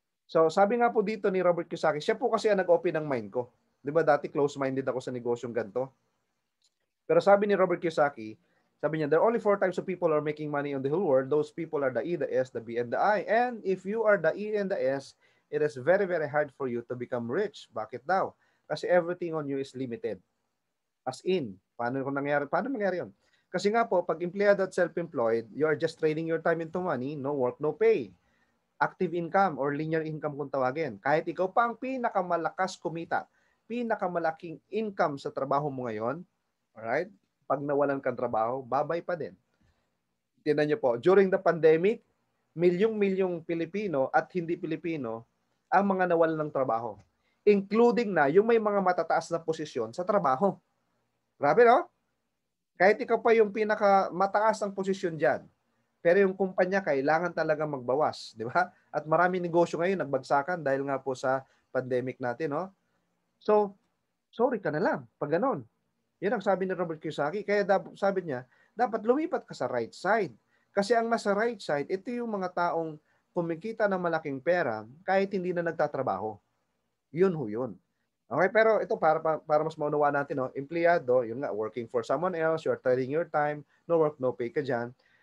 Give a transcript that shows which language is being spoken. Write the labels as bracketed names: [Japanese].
[Filipino] So, sabi nga po dito ni Robert Kiyosaki, siya po kasi ang nag-open ng mind ko. Di ba dati close-minded ako sa negosyong ganito? Pero sabi ni Robert Kiyosaki, sabi niya, [English] there are only 4 types of people who are making money on the whole world. Those people are the E, the S, the B, and the I. And if you are the E and the S, it is very, very hard for you to become rich. [Filipino] Bakit daw? [English] Kasi everything on you is limited. As in, [Filipino] paano nangyari yun? Kasi nga po, pag empleyado at self-employed, [English] you are just trading your time into money, no work, no pay. Active income or linear income [Filipino] kung tawagin. Kahit ikaw pa ang pinakamalakas kumita, pinakamalaking income sa trabaho mo ngayon, alright? Pag nawalan kang trabaho, babay pa din. Tingnan niyo po, during the pandemic, milyong-milyong Pilipino at hindi Pilipino ang mga nawalan ng trabaho. Including na yung may mga matataas na posisyon sa trabaho. Grabe, no? Kahit ikaw pa yung pinakamataas ang posisyon dyan, pero yung kumpanya kailangan talaga magbawas, di ba? At maraming negosyo ngayon nagbagsakan dahil nga po sa pandemic natin, no? So, sorry ka na lang pag ganon. Yan ang sabi ni Robert Kiyosaki. Kaya sabi niya, dapat lumipat ka sa right side. Kasi ang nasa right side, ito yung mga taong kumikita ng malaking pera kahit hindi na nagtatrabaho. Yun ho yun. Okay, pero ito para mas maunawa natin, no? Empleyado, yun nga, [English] working for someone else, you're trading your time, no work, no pay [Filipino] ka dyan.